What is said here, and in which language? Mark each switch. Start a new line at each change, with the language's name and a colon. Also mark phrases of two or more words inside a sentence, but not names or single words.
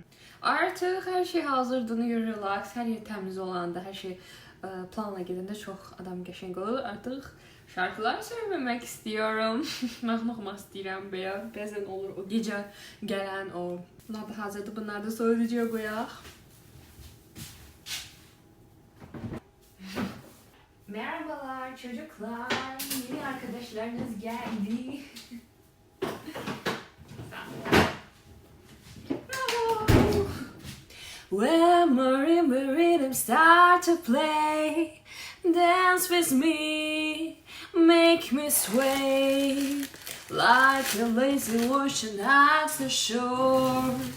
Azerbaijani: Artıq hər şey hazırdır, relax, hər yer təmiz olanda, hər şey planla gedəndə çox adam qəşəng olur. Artıq şarkılar söyləmək istəyirəm. Mahnı oxumaq istəyirəm belə. Bəzən olur o gecə gələn o. Bunlar da hazırdır. Bunları da soyuducuya qoyaq.
Turkish: Merhabalar çocuklar. Yeni arkadaşlarınız geldi.
English: When marimba rhythm start to play, dance with me, make me sway, like a lazy ocean at the shore.